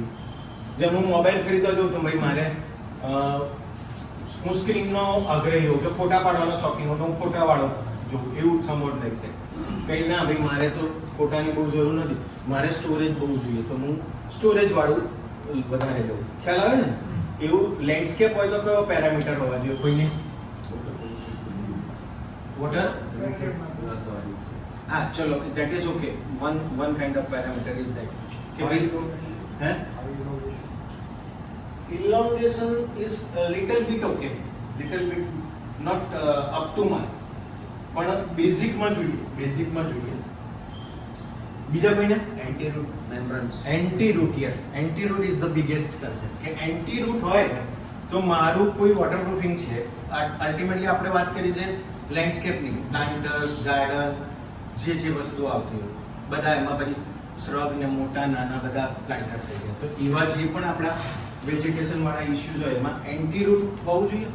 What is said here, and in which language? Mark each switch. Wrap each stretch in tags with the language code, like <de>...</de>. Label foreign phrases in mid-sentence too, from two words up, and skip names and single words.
<gu>જેમ હું મોબાઈલ ખરીદવા જાઉં તો ભાઈ મારે હું સ્ક્રીનનો આગ્રહી હોઉં કે ફોટા પાડવાનો શોખીન હોઉં તો હું ફોટાવાળો જોઉં, એવું સમોટ લાઈક કંઈ ના ભાઈ મારે તો ફોટાની બહુ જરૂર નથી, મારે સ્ટોરેજ બહુ જોઈએ તો હું સ્ટોરેજ વાળું વધારે લઉં. ખ્યાલ આવે ને? એવું લેન્ડસ્કેપ હોય તો કયો પેરામીટર હોવા જોઈએ કોઈને?</gu> <en>વોટર</en> <gu>હા ચલો</gu> <en>that is okay, one kind of parameter is that</en> <gu>કે ભાઈ હે</gu> <en>elongation is a little bit okay, little bit not up to mark,</en> <gu>પણ બેઝિક માં જોઈએ બીજા કોઈને?</gu> <en>anti root membranes. anti root, yes, anti root is the biggest concept કે anti root</en> <gu>હોય ને તો મારું કોઈ વોટરપ્રૂફિંગ છે. અલ્ટિમેટલી આપણે વાત કરી છે લેન્ડસ્કેપની, પ્લાન્ટર્સ, ગાર્ડન, જે વસ્તુઓ આવતી હોય બધા એમાં પછી શ્રબ ને મોટા નાના બધા પ્લાન્ટર્સ થઈ ગયા, તો એવા જે પણ આપણા વેજીટેશન વાળા ઇશ્યુઝ હોય એમાં</gu> <en>anti root</en> <gu>હોવું જોઈએ.</gu>